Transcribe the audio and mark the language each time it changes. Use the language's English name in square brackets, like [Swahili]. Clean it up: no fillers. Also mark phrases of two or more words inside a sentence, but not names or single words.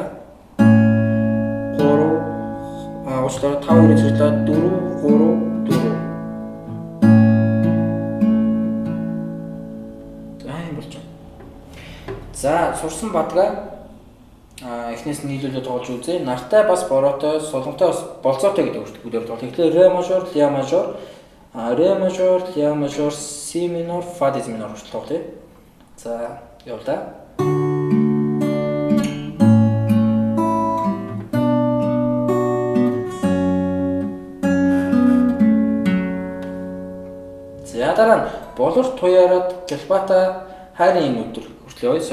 [Mongolian] 3 уучлаарай 5-2 зэрэгтлээ 4-3-4. За сурсан бадгаа эхнээс нь нийлүүлээд тоолж үзье. Нартай бас бороотой, солонготой бас болцоотой гэдэг үгтэй тоглох. Тэгэхээр ре мажор, ля мажор, ре мажор, ля мажор, си минор, фа диез минор хүртэл тоглоё. За явлаа. За дараа нь болор туяраад гэлбата хайрын энэ өдөр хүртэл явъя.